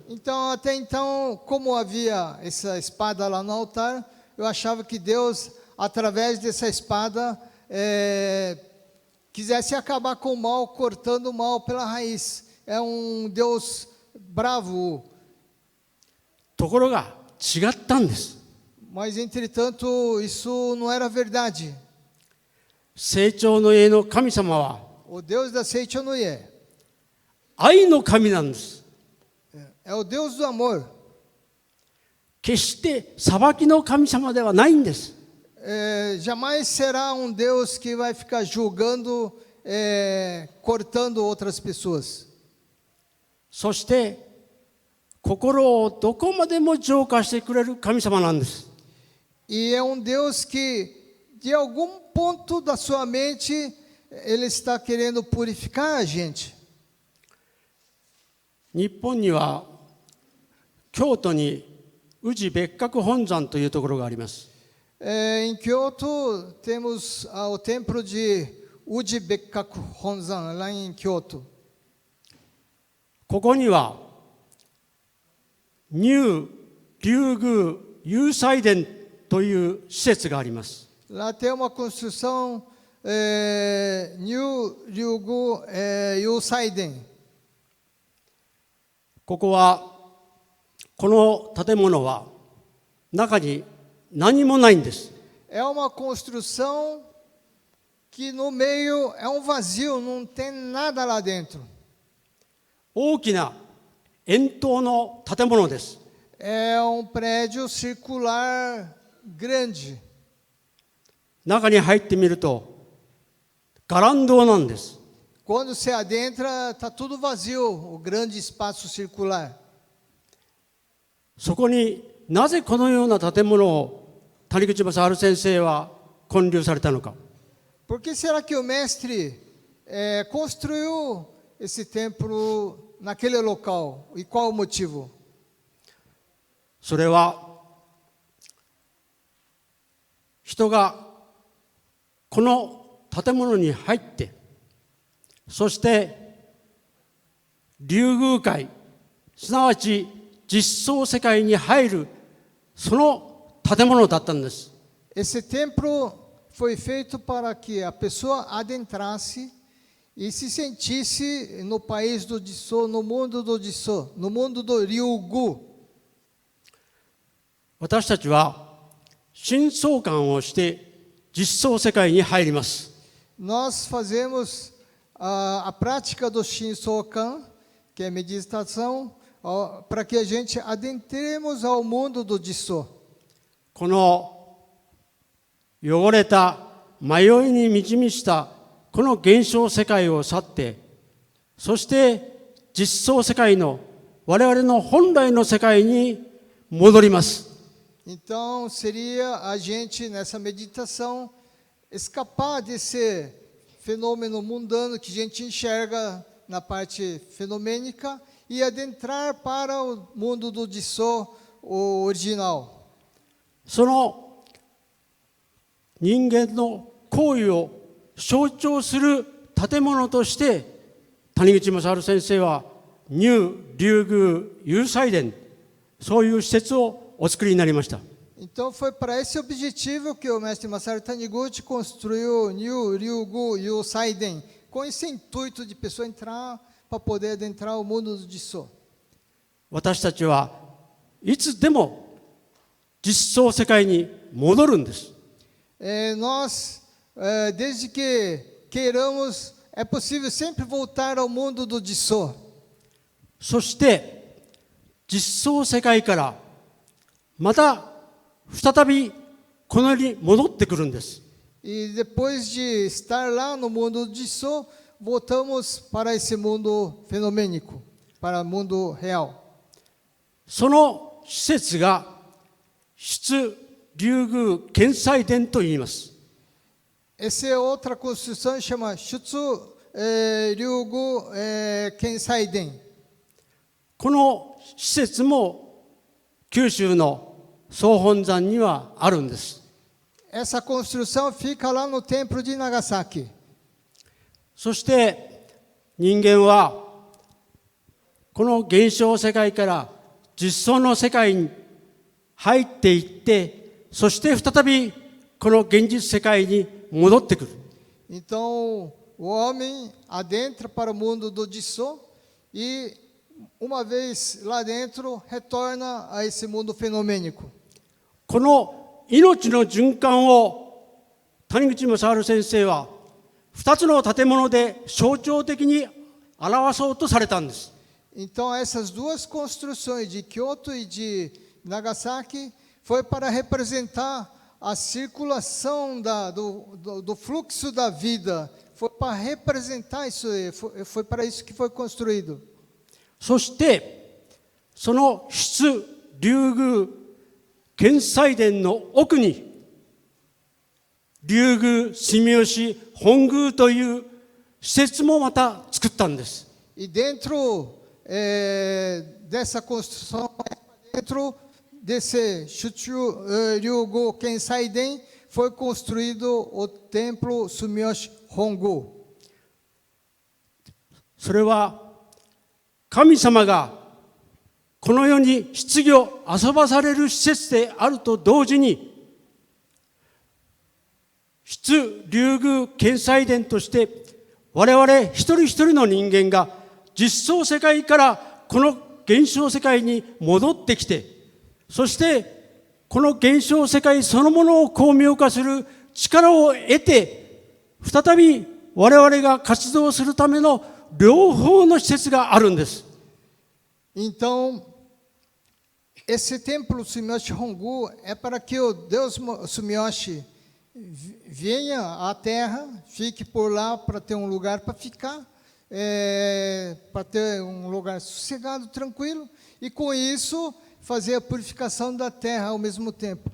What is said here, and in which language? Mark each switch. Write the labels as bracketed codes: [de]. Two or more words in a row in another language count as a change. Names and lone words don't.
[pt] Então, até então, como havia essa espada lá no altar, eu achava que Deus, através dessa espada, quisesse acabar com o mal, cortando o mal pela raiz. É um Deus bravo. [ja] ところが違ったんです。 [pt] Mas, entretanto, isso não era verdade. [ja] 成長の家の神様は [pt] O Deus da Seichonoye [ja] 愛の神なんです。 [pt] é o Deus do amor. [ja] 決して裁きの神様ではないんです。 [pt] Jamais será um Deus que vai ficar julgando, cortando outras pessoas. [ja] そして心をどこまでも浄化してくれる神様なんです。 [pt] E é um Deus que, de algum ponto da sua mente, Ele está querendo purificar a gente. [ja] 日本には京都に宇治別格本山というところがあります。 [pt] Em Kyoto, temos o templo de Uji Bekkaku Honzan, lá em Kyoto. [ja] ここには入龍宮有祭殿という施設があります。 [pt] Lá tem uma construção, Nyu Ryugu Yusaiden. [ja] ここはこの建物は中に何もないんです。 [pt] É uma construção que no meio é um vazio, não tem nada lá dentro. [ja] 大きな円筒の建物です。 [pt] É um prédio circular grande. [ja] 中に入ってみると伽藍堂なんです。 [pt] Quando se adentra, está tudo vazio, o grande espaço circular. [ja] そこになぜこのような建物を谷口正治先生は建立されたのか。 [pt] Por que será que o mestre construiu esse templo naquele local? E qual o motivo? [ja] それは人がこの建物に入ってそして龍宮界すなわち実相世界に入るその建物だったんです。 [pt] Esse templo foi feito para que a pessoa adentrasse e se sentisse no país do Disso, no mundo do Disso, no mundo do Ryugu. [ja] 私たちは新相観をして実相世界に入ります。 [pt] Nós fazemos a prática do Shinsokan, que é meditação, para que a gente adentremos ao mundo do Disso. [ja] この汚れた迷いに満ち満ちたこの現象世界を去ってそして実相世界の我々の本来の世界に戻ります。 [pt] Então, seria a gente, nessa meditação, escapar desse fenômeno mundano que a gente enxerga na parte fenomênica e adentrar para o mundo do Disso, o original. [ja] その人間の行為を象徴する建物として谷口正治先生は入龍宮有祭殿そういう施設をお作りになりました。 [pt] Então foi para esse objetivo que o mestre Masaru Taniguchi construiu o Nyu Ryugu Yusaiden, com esse intuito de pessoa entrar para poder adentrar o mundo do Disso. [ja] 私たちはいつでも実相世界に戻るんです。 [pt] Nós, desde que queiramos, é possível sempre voltar ao mundo do Disso. [ja] そして実相世界からまた再びこの世に戻ってくるんです。 [pt] E depois de estar lá no mundo de Jisoo, voltamos para esse mundo fenomênico, para o mundo real. [ja] その施設が出竜宮見祭殿と言います。 [pt] Essa é outra construção, chama Shutsu Ryugu Kensai Den. [ja] この施設も九州の総本山にはあるんです。 [pt] Essa construção fica lá no templo de Nagasaki. [ja] そして人間はこの現象世界から実相の世界に入っていって、そして再びこの現実世界に戻ってくる。 [pt] Então, o homem adentra para o mundo do Jisoo e, uma vez lá dentro, retorna a esse mundo fenomênico. [ja] この命の循環を谷口正治先生は2つの建物で象徴的に表そうとされたんです。 [pt] Então, essas duas construções de Kyoto e de Nagasaki foi para representar a circulação do fluxo da vida. Foi para representar isso, foi para isso que foi construído. [ja] そしてその出竜宮見祭殿の奥に竜宮住吉本宮という施設もまた作ったんです。 [pt] E dentro dessa construção, dentro desse Shutsu Ryugu Kensai Den, foi construído o templo Sumiyoshi Hongu. [ja] それは神様がこの世に質疑を遊ばされる施設であると同時に、出竜宮見祭殿として我々一人一人の人間が実相世界からこの現象世界に戻ってきて、そしてこの現象世界そのものを巧妙化する力を得て、再び我々が活動するための両方の施設があるんです。 [pt] Então, esse templo Sumiyoshi Hongu é para que o Deus Sumiyoshi venha à Terra, fique por lá para ter um lugar para ficar, para ter um lugar sossegado, tranquilo, e com isso fazer a purificação da Terra ao mesmo tempo.